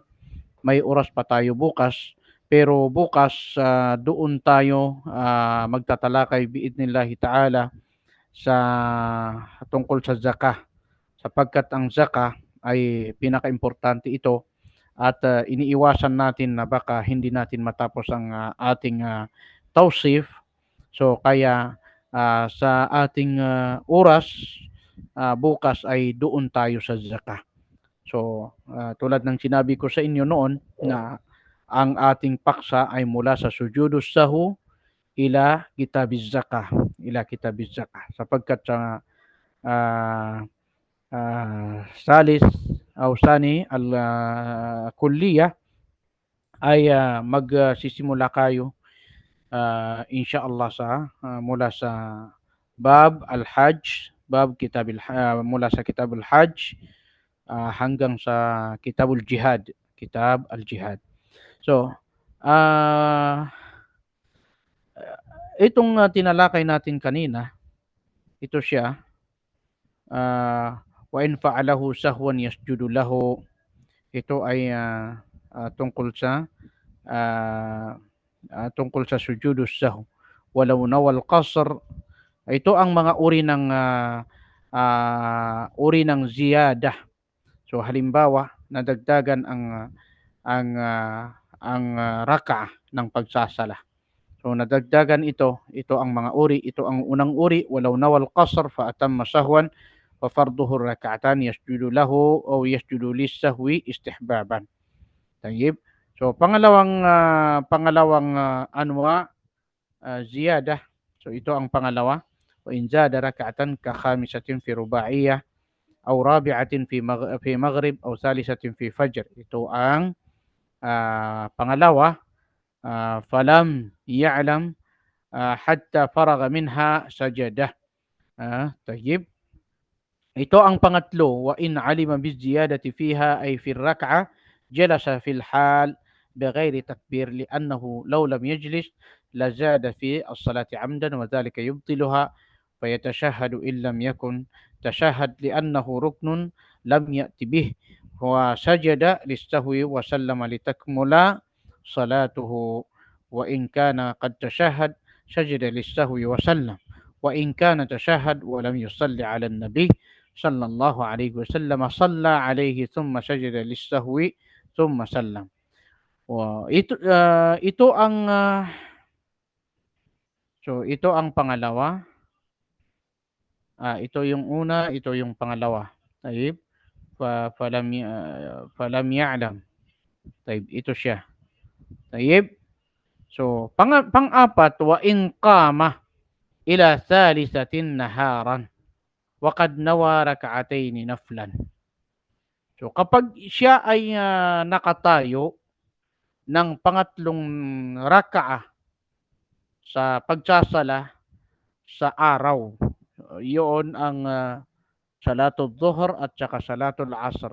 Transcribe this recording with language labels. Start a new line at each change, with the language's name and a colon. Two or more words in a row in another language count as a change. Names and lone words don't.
Filipino: May oras pa tayo bukas, pero bukas doon tayo magtatalakay
Arabic: بإذن الله تعالى
Filipino: sa tungkol sa zakah, sapagkat ang zakah ay pinakaimportante ito at iniiwasan natin na baka hindi natin matapos ang ating tawsif. So kaya sa ating oras bukas ay doon tayo sa zakah. So tulad ng sinabi ko sa inyo noon na ang ating paksa ay mula sa
Arabic: سجود السهو إلى كتاب الزكاة,
Filipino: sapagkat sa salis o
Arabic: ثاني الكلية
Filipino: ay magsisimula kayo insyaallah sa mula sa
Arabic: باب الحج,
Filipino: mula sa
Arabic: كتاب الحج
Filipino: hanggang sa
Arabic: كتاب الجهاد.
Filipino: So, itong tinalakay natin kanina, ito siya,
Arabic: وإن فعله سهوا يسجد له.
Filipino: Ito ay tungkol sa
Arabic: سجود السهو. ولو نوى القصر,
Filipino: ito ang mga uri ng ziyadah. So halimbawa, nadagdagan ang rak'ah ng pagsasala. So nadagdagan ito ang mga uri, ito ang unang uri,
Arabic: ولو نوى القصر فأتم سهوا ففرضه ركعتان يسجد له أو يسجد للسهو استحبابا.
Filipino: Tayyib. So pangalawang
Arabic: أنواع زيادة.
Filipino: So ito ang pangalawa.
Arabic: وإن زاد ركعة كخامسة في رباعية أو رابعة في مغرب أو ثالثة في فجر.
Filipino: Ito ang pangalawa.
Arabic: فلم يعلم حتى فرغ منها سجد.
Filipino: Tayyib. Ito ang pangatlo.
Arabic: وإن علم بزيادة فيها أي في ركعة جلس في الحال بغير تكبير لأنه لو لم يجلس لزاد في الصلاة عمدا وذلك يبطلها فيتشهد إن لم يكن تشهد لأنه ركن لم يأت به وسجد للسهو وسلم لتكمل صلاته وإن كان قد تشهد سجد للسهو وسلم وإن كان تشهد ولم يصلي على النبي صلى الله عليه وسلم صلى عليه ثم سجد للسهو ثم سلم.
Filipino: Ito ang pangalawa. Ito yung una, ito yung pangalawa.
Arabic: طيب. فلم يعلم.
Filipino: Tayyib, ito siya. Tayyib. So, pang-apat,
Arabic: وإن قام إلى ثالثة نهارا وقد نوى ركعتين نفلا.
Filipino: So, kapag siya ay nakatayo ng pangatlong rak'ah sa pagsasala sa araw, yun ang
Arabic: صلاة الظهر
Filipino: at saka
Arabic: صلاة العصر.